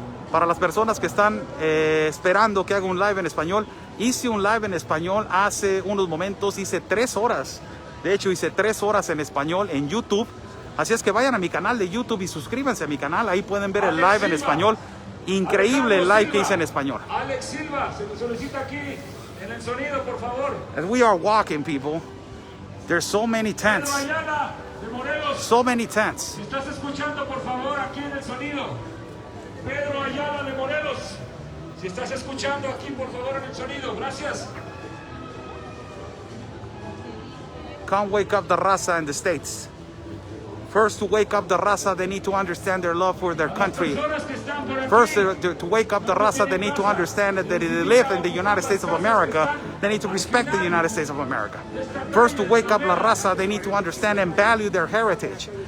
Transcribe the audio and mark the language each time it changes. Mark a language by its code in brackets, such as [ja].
[es] Para las personas que están esperando que haga un live en español, hice un live en español hace unos momentos, hice 3 horas. De hecho, hice 3 horas en español en YouTube. Así es que vayan a mi canal de YouTube y suscríbanse a mi canal. Ahí pueden ver el live en español. Increíble el live que hice en español. Alex Silva, se le solicita aquí en el sonido, por favor. [en] As we are walking, people, there's so many tents. [es] Pedro Ayala, de Morelos. [en] So many tents. [es] Si estás escuchando, por favor, aquí en el sonido. Pedro Ayala, de Morelos. Si estás escuchando aquí, por favor, en el sonido. Gracias. [en] Come wake up the raza in the States. First, to wake up the raza, they need to understand their love for their country. First, to wake up the raza, they need to understand that they live in the United States of America. They need to respect the United States of America. First, to wake up la raza, they need to understand and value their heritage.